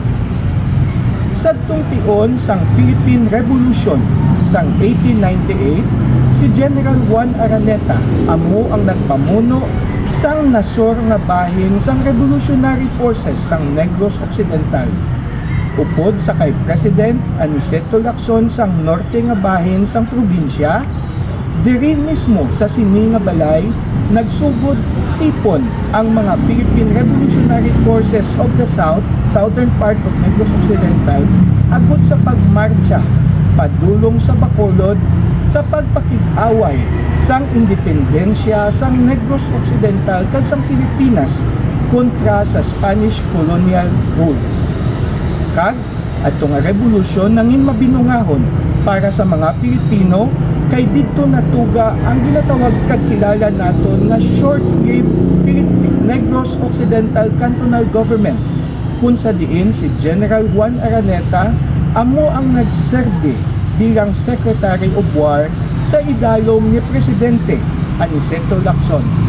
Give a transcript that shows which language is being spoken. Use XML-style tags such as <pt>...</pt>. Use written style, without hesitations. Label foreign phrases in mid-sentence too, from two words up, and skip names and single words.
<hil>Sadtong tion sang Philippine Revolution sang 1898, si General Juan Araneta amo ang nagpamuno sang nasor nga bahin sang Revolutionary Forces sang Negros Occidental. Upod sa kay President Aniceto Lacson sang norte nga bahin sang probinsya, diri mismo sa sini nga balay nagsugod tipon ang mga Philippine Revolutionary Forces</hil> <en>of the southern part</en> <hil>of Negros Occidental agud sa pagmarcha padulong sa Bacolod sa pagpakig-away sang independensya sang Negros Occidental kag sang Pilipinas kontra sa</hil> <en>Spanish colonial rule.</en> <hil>Kag adto nga revolusyon nangin mabinungahon para sa mga Pilipino kay didto natuga ang ginatawag kag kilala naton nga short-lived Philippine Negros Occidental Cantonal Government kung sa diin si General Juan Araneta amo ang nagserbi bilang</hil> <en>Secretary of War</en> <hil>sa idalom ni Presidente Aniceto Lacson.</hil>